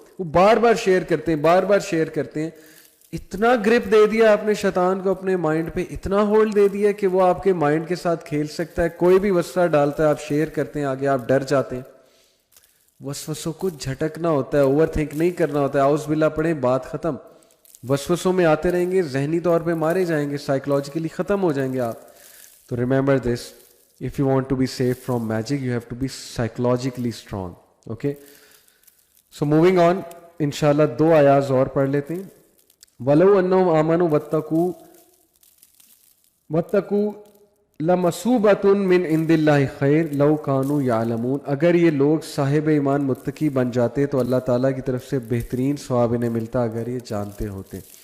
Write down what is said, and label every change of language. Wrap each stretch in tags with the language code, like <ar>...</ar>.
<ur>وہ بار بار شیئر کرتے ہیں, بار بار شیئر کرتے ہیں. اتنا گرپ دے دیا آپ نے شیطان کو اپنے مائنڈ پہ, اتنا ہولڈ دے دیا کہ وہ آپ کے مائنڈ کے ساتھ کھیل سکتا ہے. کوئی بھی وسوسہ ڈالتا ہے, آپ شیئر کرتے ہیں, آگے آپ ڈر جاتے ہیں. وسوسوں کو جھٹکنا ہوتا ہے, اوور تھنک نہیں کرنا ہوتا ہے. اعوذ باللہ پڑھیں, بات ختم. وسوسوں میں آتے رہیں گے, ذہنی طور پہ مارے جائیں گے, سائیکولوجیکلی ختم ہو جائیں گے آپ. تو</ur> <en>Remember this, if you want to be safe from magic, you have to be psychologically strong. Okay? So moving on,</en> <ur>انشاءاللہ 2 آیات اور پڑھ لیتے ہیں.</ur> <ar>وَلَوْ أَنَّهُمْ آمَنُوا وَاتَّقُوا لَمَثُوبَةٌ مِّنْ عِندِ اللَّهِ خَيْرٌ لَوْ كَانُوا يَعْلَمُونَ.</ar> <ur>اگر یہ لوگ صاحب ایمان متقی بن جاتے تو اللہ تعالیٰ کی طرف سے بہترین ثواب انہیں ملتا اگر یہ جانتے ہوتے.</ur>